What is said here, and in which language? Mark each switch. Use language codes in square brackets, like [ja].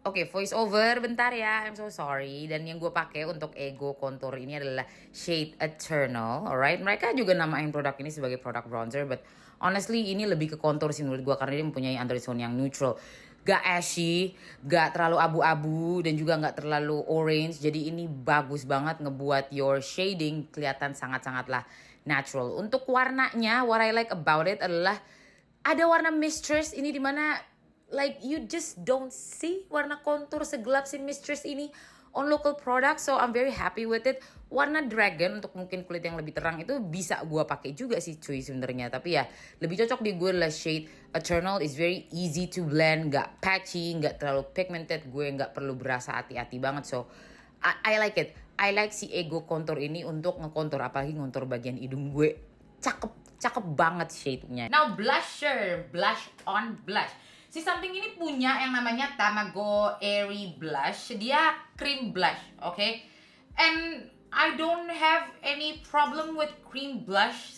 [en] Oke, voice over [id] bentar ya, [en] I'm so sorry. [id] Dan yang gue pakai untuk Ego Contour ini adalah shade Eternal, alright. Mereka juga namain produk ini sebagai produk bronzer, [en] but honestly [id] ini lebih ke contour sih menurut gue, karena dia mempunyai undertone yang neutral, gak ashy, gak terlalu abu-abu, dan juga gak terlalu orange. Jadi ini bagus banget ngebuat [en] your shading [id] kelihatan sangat-sangatlah natural. Untuk warnanya, [en] what I like about it [id] adalah ada warna Mistress ini, dimana [en] like you just don't see [id] warna kontur segelap si Mistress ini [en] on local product, so I'm very happy with it. [id] Warna Dragon untuk mungkin kulit yang lebih terang itu bisa gue pakai juga sih cuy sebenarnya, tapi ya lebih cocok di gue adalah shade Eternal. [en] Is very easy to blend, [id] gak patchy, gak terlalu pigmented, gue gak perlu berasa hati-hati banget, [en] so I like it. I like [id] si Ego Contour ini untuk ngekontur, apalagi ngontur bagian hidung gue. Cakep banget shade-nya. [en] Now blusher, blush on blush. [id] Si Something ini punya yang namanya Tamago Airy Blush. Dia cream blush, [en] okay? And I don't have any problem with cream blush.